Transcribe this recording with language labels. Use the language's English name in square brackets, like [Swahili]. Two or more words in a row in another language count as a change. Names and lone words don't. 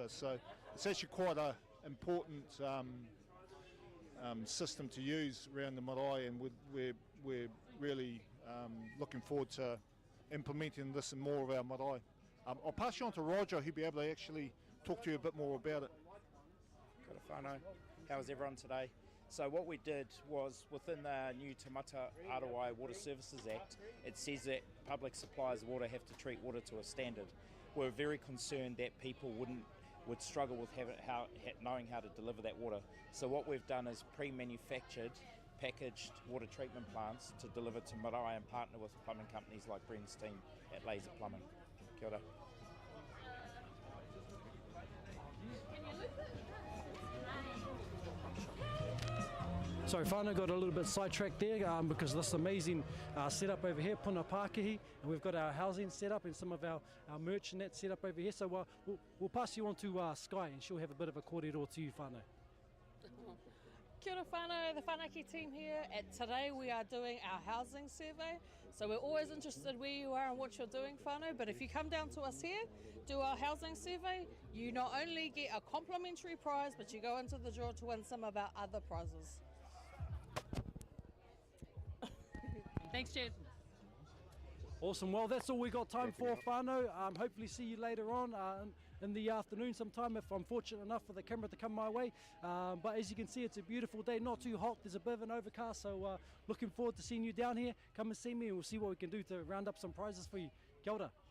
[English] So it's actually quite an important system to use around the marae, and we're really looking forward to implementing this in more of our marae. I'll pass you on to Roger, who'll be able to actually talk to you a bit more about it. [Māori] Kia ora whānau. [English] How's everyone today? So what we did was, within the new Te Mata Arawai Water Services Act, it says that public suppliers of water have to treat water to a standard. We're very concerned that people would struggle with knowing how to deliver that water. So what we've done is pre-manufactured, packaged water treatment plants to deliver to marae and partner with plumbing companies like Brent's team at Laser Plumbing. [Māori] Kia ora. [English] Sorry, whānau got a little bit sidetracked there because of this amazing setup over here, Puna Pākehī, and we've got our housing set up and some of our merch and that set up over here. So we'll pass you on to Sky, and she'll have a bit of a kōrero to you, whānau. [Māori] Kia ora whānau, [English] the Whanaki team here. Today we are doing our housing survey. So we're always interested where you are and what you're doing, whānau, but if you come down to us here, do our housing survey, you not only get a complimentary prize, but you go into the draw to win some of our other prizes. Thanks, Chad. Awesome. Well, that's all we got time for, whānau. Hopefully see you later on in the afternoon sometime if I'm fortunate enough for the camera to come my way. But as you can see, it's a beautiful day, not too hot. There's a bit of an overcast, so looking forward to seeing you down here. Come and see me and we'll see what we can do to round up some prizes for you. [Māori] Kia ora.